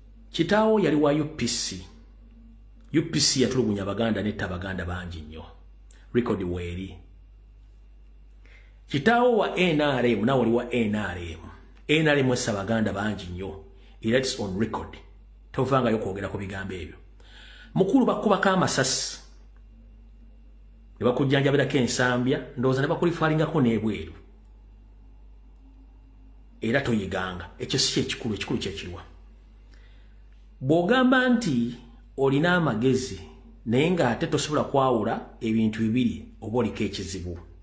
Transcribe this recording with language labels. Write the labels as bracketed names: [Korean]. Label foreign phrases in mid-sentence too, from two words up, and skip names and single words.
[Ganda] Kitaawo yali wa U P C. U P C yatulugunya Abaganda, netta Abaganda bangi nnyo. Record weeri. Kitaawo wa N R M, naawe oli wa N R M. N R M essa Abaganda bangi nnyo. [English] Era it's on record. [Ganda] Tovangayo kwogera ku bigambo ebyo. Mukulu bakubako amasasi. Ne bakujjanjabirako ensambya, ndowooza ne bakulifaalingako n'ebweru. Era toyiganga. Ekyo si kyekikulu, ekikulu kye kiwa. Bw'ogamba nti olina amagezi, naye ng'ate tosobola kwawula ebintu bibiri, oba oliko ekizibu.